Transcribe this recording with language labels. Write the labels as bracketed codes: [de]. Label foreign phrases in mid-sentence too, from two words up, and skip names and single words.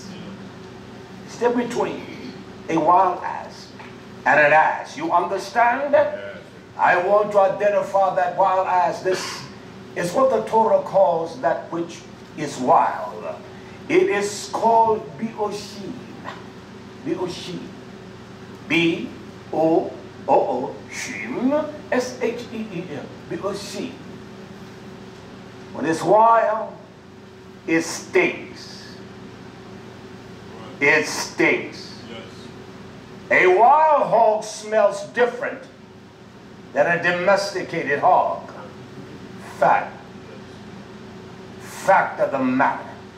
[en] Yeah. Step between a wild ass and an ass. You understand? Yes. I want to identify that wild ass. This is what the Torah calls that which is wild. It is called Bi'oshin. Bi'oshin. B-O-O-O, Shim, S-H-E-E-M, Bi'oshin. When it's wild, it stinks. It stinks. A wild hog smells different than a domesticated hog. Fact. Fact of the matter.